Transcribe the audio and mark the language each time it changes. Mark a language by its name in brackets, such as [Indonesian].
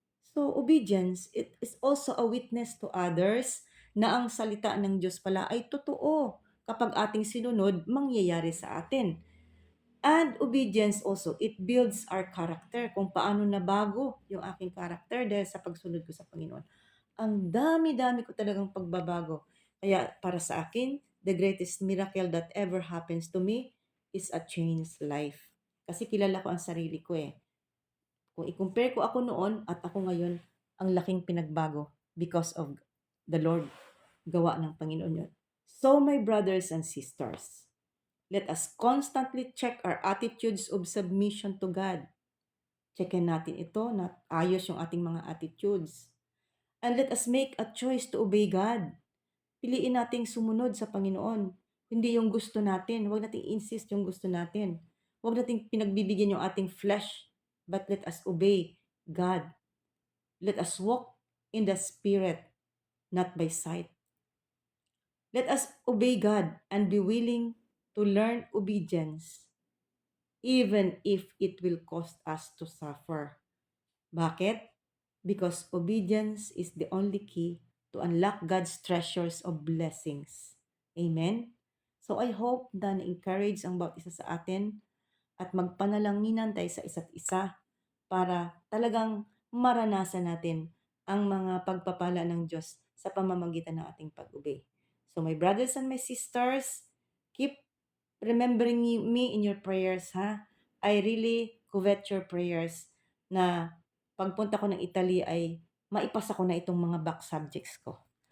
[English] So, obedience, it is also a witness to others na [Filipino] ang salita ng Diyos pala ay totoo. Kapag ating sinunod, mangyayari sa atin. [English] And obedience also, it builds our character. [Filipino] Kung paano nabago yung aking character dahil sa pagsunod ko sa Panginoon. Ang dami-dami ko talagang pagbabago. Kaya para sa akin, [English] the greatest miracle that ever happens to me is a changed life. [Filipino] Kasi kilala ko ang sarili ko eh. Kung i-compare ko ako noon at ako ngayon, ang laking pinagbago [English] because of the Lord. [Filipino] Gawa ng Panginoon yun. [English] So my brothers and sisters, let us constantly check our attitudes of submission to God. [Filipino] Checkin natin ito na ayos yung ating mga attitudes. [English] And let us make a choice to obey God. [Filipino] Piliin nating sumunod sa Panginoon. Hindi yung gusto natin. Huwag nating insist yung gusto natin. Huwag nating pinagbibigyan yung ating flesh. [English] But let us obey God. Let us walk in the Spirit, not by sight. Let us obey God and be willing to learn obedience, even if it will cost us to suffer. Bakit? Because obedience is the only key to unlock God's treasures of blessings. Amen? [Filipino] So I hope na na-encourage ang bawat isa sa atin at magpanalanginan tayo sa isa't isa para talagang maranasan natin ang mga pagpapala ng Diyos sa pamamagitan ng ating pag-obey. [English] So my brothers and my sisters, keep remembering me in your prayers, ha? I really covet your prayers [Filipino] na pagpunta ko ng Italy ay maipasa ko na itong mga back subjects ko.